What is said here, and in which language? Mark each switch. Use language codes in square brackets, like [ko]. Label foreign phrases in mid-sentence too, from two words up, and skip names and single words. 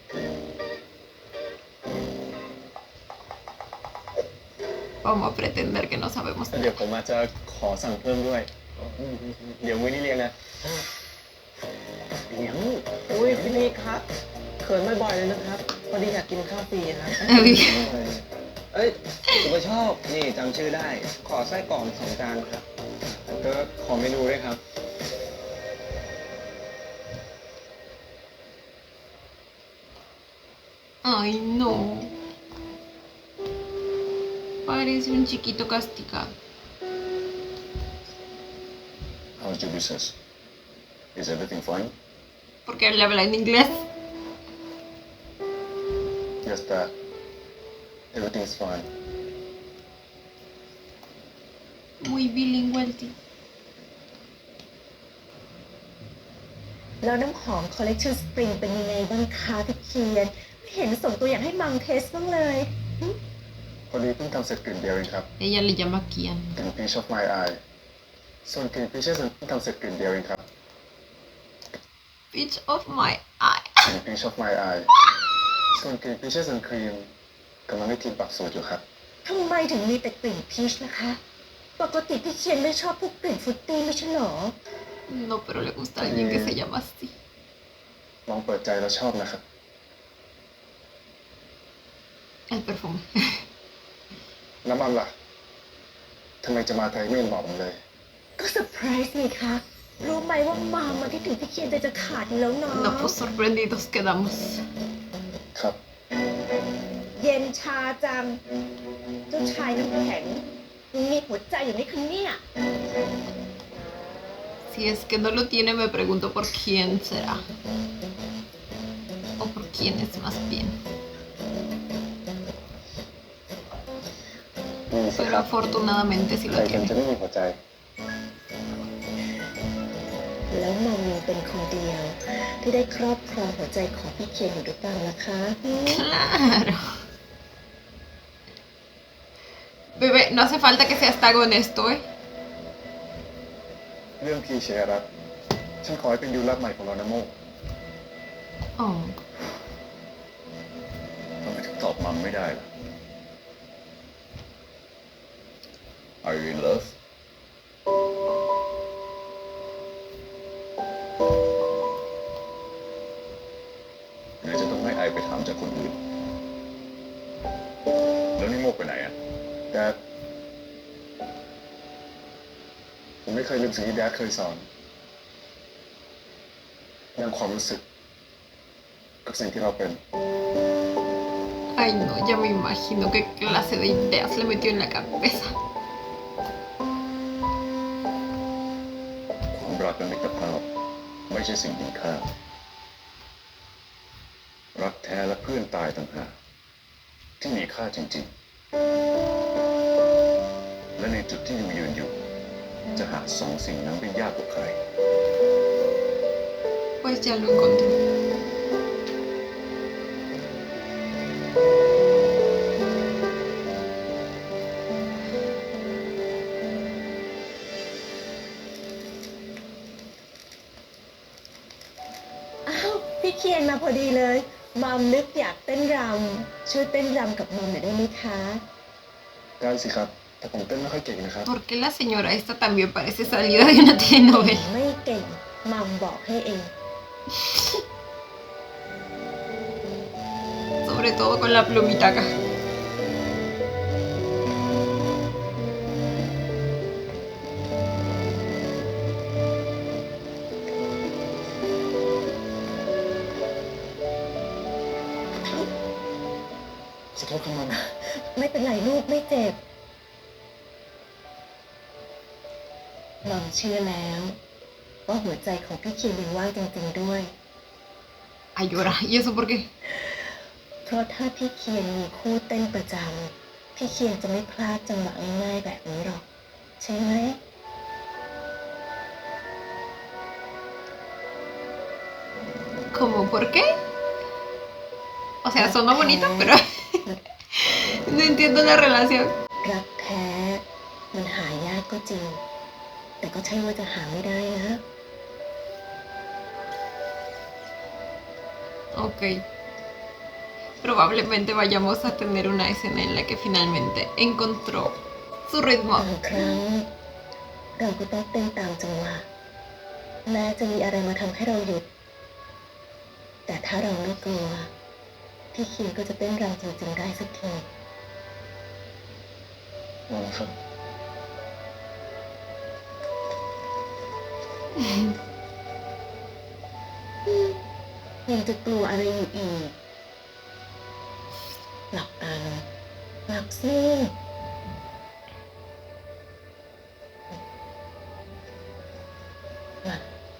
[es] Vamos a pretender que no sabemos [th] เดี๋ยวผมอาจจะขอสั่งเพิ่มด้วย เดี๋ยวมื้อนี้เลี้ยงนะ เลี้ยงอุ้ยพี่นิกครับเขินบ่อยๆเลยนะครับพอดีอยากกินข้าวฟรีครับ Uy. เอ้ยผมก็ชอบนี่จำชื่อได้ ขอไส้กรอก2 จานครับ ก็ขอเมนูด้วยครับ [es] Ay, no. Parece un chiquito castigado. [en] How's your business? Is everything fine? [es] Porque él habla en inglés. [en] Yes, Dad. Everything's fine. [es] Muy bilingüe el tío. [th] แล้วน้ำหอมคอลเลคชันสปริงเป็นยังไงบ้างคะพี่เคียนไม่เห็นส่งตัวอย่างให้มังเทสบ้างเลย พอดีเพิ่งทำเสร็จกลิ่นเดียวเองครับ [es] Ella le llama Kian. [th] กลิ่น Peach of My Eye ส่วนกลิ่น Peaches เพิ่งทำเสร็จกลิ่นเดียวเองครับ [en] Bitch of my eye. [th] กลิ่น Peach of My Eye ส่วนกลิ่น Peaches and Cream กำลังให้ทีมปรับสูตรอยู่ครับ ทำไมถึงมีแต่กลิ่นพีชนะคะ ปกติพี่เคียนไม่ชอบพวกกลิ่นฟรุตตี้ไม่ใช่หรอ [es] No, pero le gusta a alguien que se llama así. [th] ลองเปิดใจแล้วชอบนะครับ [es] El perfume. [th] น้ำมันล่ะทำไมจะมาไทยไม่เห็นบอกผมเลย ก็เซอร์ไพรส์นี่คะรู้ไหมว่ามามาที่ถึงพี่เคียนใจจะขาดอยู่แล้วเนาะ [es] No, pues sorprendidos quedamos. [th] ครับ เย็นชาจัง เจ้าชายน้ำแข็งยังมีหัวใจอยู่ไหมคะเนี่ย [es] Si es que no lo tiene, me pregunto por quién será. O por quién es más bien. [th] มีสิค [es] Pero [th] รับ [es] afortunadamente sí [th] ใคร [es] lo [th] กัน [es] tiene. [th] จะไม่มีหัวใจ แล้วมัมยังเป็นคนเดียว ที่ได้ครอบครองหัวใจของพี่เคียนอยู่หรือเปล่าล่ะคะ [es] Claro. Bebé, no hace falta que seas tan honesto, ¿eh? [th] เรื่องพีเชยรัตน์ฉันขอให้เป็นดิวลับใหม่ของเรานะโม Oh. ทำไมถึงตอบมัมไม่ได้ล่ะ [en] Are you in love [th] หรือจะต้องให้ไอไปถามจากคนอื่น แล้วนี่โมกไปไหนอ่ะแดด ผมไม่เคยลืมสิ่งที่แดดเคยสอนเรื่องความรู้สึก กับสิ่งที่เราเป็น [es] Ay, no, ya me imagino qué clase de ideas le metió en la cabeza. [th] ความรักและมิตรภาพไม่ใช่สิ่งมีค่า รักแท้และเพื่อนตายต่างหากที่มีค่าจริงๆ และในจุดที่อยู่ยืนอยู่ จะหาสองสิ่งนั้นได้ยากกว่าใคร [es] Pues ya lo encontré. [th] อ้าวพี่เคียนมาพอดีเลย มัมนึกอยากเต้นรำช่วยเต้นรำกับมัมหน่อยได้ไหมคะ ได้สิครับ แต่ผมเต้นไม่ค่อยเก่งนะครับ [es] ¿Por qué la señora esta también parece salida de una telenovela? [th] ไม่เก่ง มัมบอกให้เอง [es] Sobre todo con la plumita acá. [th] ขอโทษครับมัม ไม่เป็นไรลูกไม่เจ็บมัมเชื่อแล้วว่าหัวใจของพี่เคียนยังว่างจริงๆด้วย [es] Ay, llora. ¿Y eso por qué? [th] เพราะถ้าพี่เคียนมีคู่เต้นประจำพี่เคียนจะไม่พลาดจังหวะง่ายๆแบบนี้หรอก ใช่ไหม [es] ¿Cómo por qué? O sea, sonó bonito, pero no entiendo la relación. [th] รักแท้มันหายากก็จริง แต่ก็ใช่ว่าจะหาไม่ได้นะ Ok. [es] Probablemente vayamos a tener una escena en la que finalmente encontró su ritmo. [th] บางครั้งเราก็ต้องเต้นตามจังหวะแม้จะมีอะไรมาทำให้เราหยุด แต่ถ้าเราไม่กลัว พี่เคียนก็จะเต้นรำจริงๆได้สักที มัมครับ ยังจะกลัวอะไรอยู่อีก หลับตาลงหลับสิหลับ